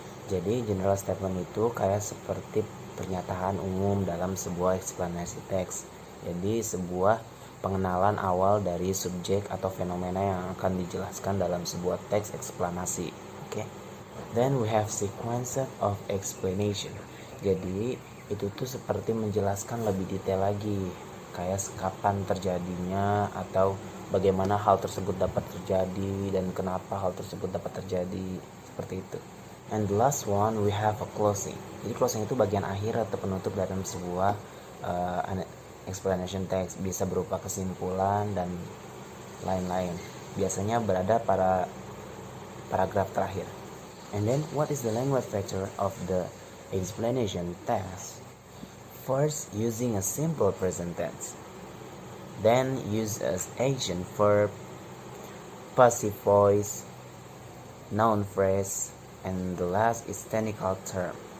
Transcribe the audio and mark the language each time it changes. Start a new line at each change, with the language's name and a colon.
Indonesian: Jadi general statement itu kayak seperti pernyataan umum dalam sebuah eksplanasi teks. Jadi sebuah pengenalan awal dari subjek atau fenomena yang akan dijelaskan dalam sebuah teks eksplanasi. Oke.
English: Then we have sequence of explanation.
Indonesian: Jadi itu tuh seperti menjelaskan lebih detail lagi, kayak kapan terjadinya atau bagaimana hal tersebut dapat terjadi dan kenapa hal tersebut dapat terjadi, seperti itu.
English: And the last one we have a closing.
Indonesian: Jadi closing itu bagian akhir atau penutup dalam sebuah explanation text, bisa berupa kesimpulan dan lain-lain. Biasanya berada pada paragraf terakhir.
English: And then what is the language structure of the explanation text? First, using a simple present tense. Then use as action verb, passive voice, noun phrase, and the last is technical term.